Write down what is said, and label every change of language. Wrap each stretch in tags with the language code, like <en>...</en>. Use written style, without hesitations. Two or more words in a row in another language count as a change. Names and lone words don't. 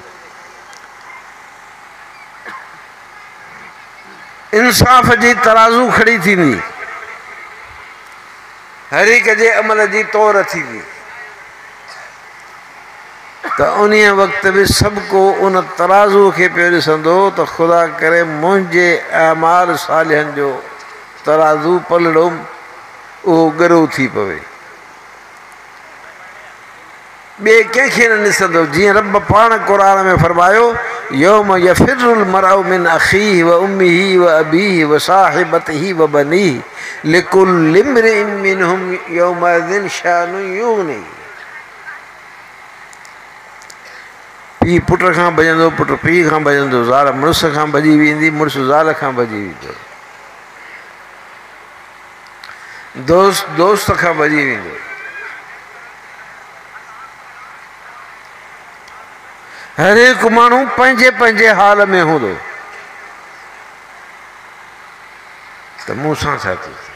<sd>इंसाफ़ जी तराज़ू खड़ी थींदी, हर हिक जे अमल जी तौर थींदी, त उन वक़्त बि सभु को उन तराज़ू खे पियो ॾिसंदो त ख़ुदा करे मुंहिंजे अमाल सालिहनि जो तराज़ू पलड़ो उहो ॻरो थी पवे, ॿिए कंहिंखे न ॾिसंदो। जीअं रब पाण क़ुरान में फरमायो</sd> <ar>يوم يفر المرء من أخيه و أمه و أبيه و صاحبته و بنيه لكل امرئ منهم يومئذ شأن يغني.</ar> <sd>पीउ पुट खां भॼंदो, पुट पीउ खां भॼंदो, ज़ाल मुड़ुस खां भॼी वेंदी, मुड़ुस ज़ाल खां भॼी वेंदो, दोस्त दोस्त खां भॼी वेंदो। हर हिकु माण्हू पंहिंजे पंहिंजे हाल में हूंदो त मूं सां छा थी।</sd>